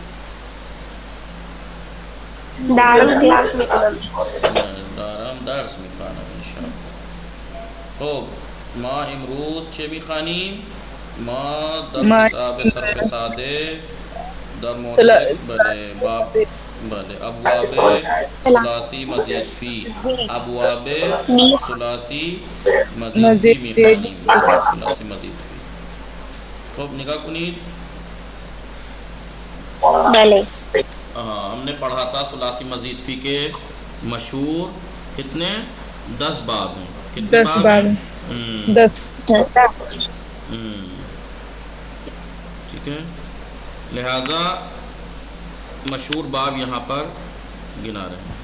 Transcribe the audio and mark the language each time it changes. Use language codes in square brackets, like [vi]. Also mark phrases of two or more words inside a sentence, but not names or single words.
[fa] دارم کلاس میکنم. دارم درس میخوانم [ar] انشاءالله. [fa] خب ما امروز چه میخوانیم؟ ما در کتاب صرف ساده در مورد باب ابواب ثلاثی مزید فی ابواب ثلاثی مزید فی میخوانیم. ثلاثی مزید فی. خب نگاہ کنید. بله [ur] ہم نے پڑھا تھا ثلاثی مزید فی کے مشہور کتنے 10 باب ہیں. کتنے باب ہیں؟ 10. ٹھیک ہے، لہذا مشہور باب یہاں پر گنا رہے ہیں.